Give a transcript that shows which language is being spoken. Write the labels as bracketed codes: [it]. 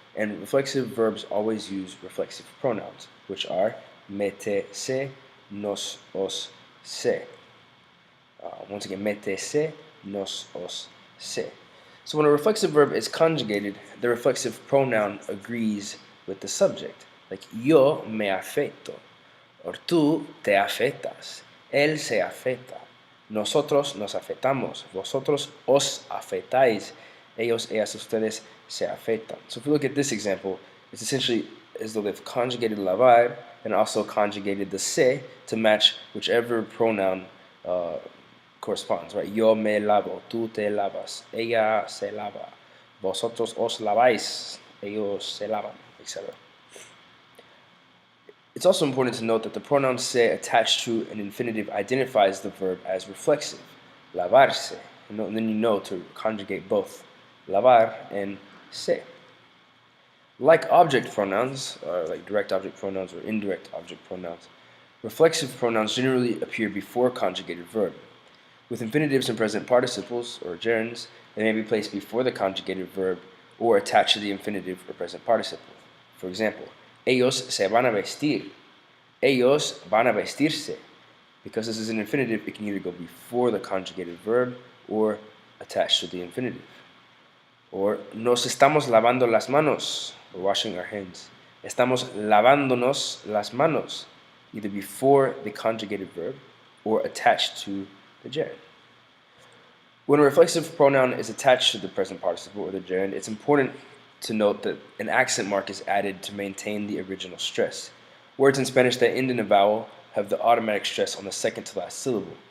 [en] And reflexive verbs always use reflexive pronouns, which are mete, se, nos, os, se. Once again, mete, se, nos, os, se. So when a reflexive verb is conjugated, the reflexive pronoun agrees with the subject. Like [es] yo me afecto, or tú te afectas, él se afecta, nosotros nos afectamos, vosotros os afectáis, ellos, ellas, ustedes se afectan. [en] So if we look at this example, it's essentially as though they've conjugated lavar and also conjugated the se to match whichever pronoun corresponds, right? [es] Yo me lavo, tú te lavas, ella se lava, vosotros os laváis, ellos se lavan, etc. [en] It's also important to note that the pronoun se attached to an infinitive identifies the verb as reflexive, lavarse, and then you know to conjugate both lavar and se. Like object pronouns, like direct object pronouns or indirect object pronouns, reflexive pronouns generally appear before conjugated verb. With infinitives and present participles, or gerunds, they may be placed before the conjugated verb or attached to the infinitive or present participle. For example, [es] ellos se van a vestir. Ellos van a vestirse. [en] Because this is an infinitive, it can either go before the conjugated verb or attached to the infinitive. [es] Or nos estamos lavando las manos. [en] We're washing our hands. [es] Estamos lavándonos las manos. [en] Either before the conjugated verb or attached to the gerund. When a reflexive pronoun is attached to the present participle or the gerund, it's important to note that an accent mark is added to maintain the original stress. Words in Spanish that end in a vowel have the automatic stress on the second to last syllable.